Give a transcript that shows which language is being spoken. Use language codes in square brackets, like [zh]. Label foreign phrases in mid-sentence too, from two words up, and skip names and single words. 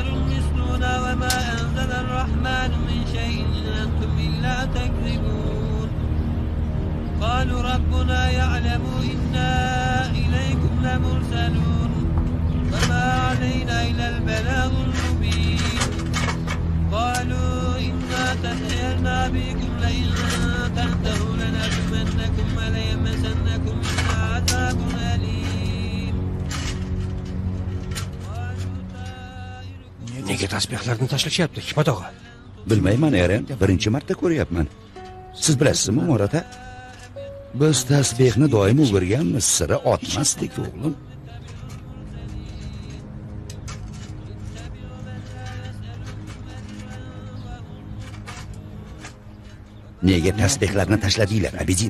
[ar] مثلنا وما أنزل الرحمن من شيء إن أنتم إلا تكذبون قالوا ربنا يعلم إنا إليكم لمرسلون وما علينا إلا البلاغ المبين قالوا إنا تطيرنا بكم لئن تنتهوا لنرجمنكم وليمسنكم منا عذاب أليم [uz] Nega tasbehlarni tashlashyapti, Hikmat og'a? Bilmayman, Eren, birinchi marta ko'ryapman. Siz bilasizmi, Morata? Biz tasbehni doim o'girganmiz, sira otmasdik, o'g'lim. Nega tasbehlarni tashladinglar, Abidin?